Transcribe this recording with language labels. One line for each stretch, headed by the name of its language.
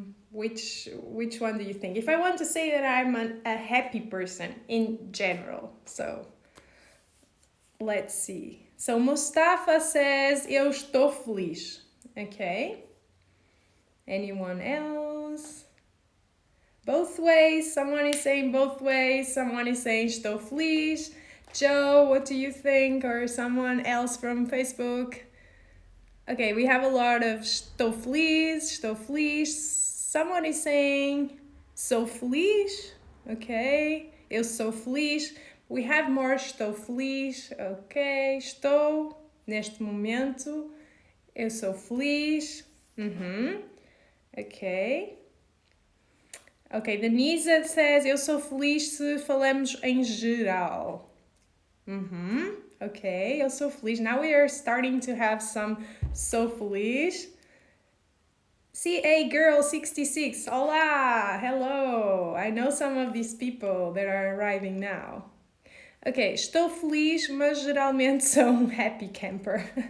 English: Which one do you think? If I want to say that I'm a happy person in general, so let's see. So Mustafa says eu estou feliz. Okay. Anyone else? Both ways. Someone is saying both ways. Someone is saying estou feliz. Joe, what do you think? Or someone else from Facebook? Okay, we have a lot of estou feliz, estou feliz.
Portuguese: Someone is saying sou feliz. Okay, eu sou feliz. We have more estou feliz. Ok, estou neste momento. Eu sou feliz. Ok. Ok, Denise says eu sou feliz se falamos em geral. Ok, eu sou feliz.
English: Now we are starting to have some sou feliz. CA Girl 66. Olá, hello. I know some of these people that are arriving now.
Portuguese: Ok, estou feliz, mas geralmente sou um happy camper.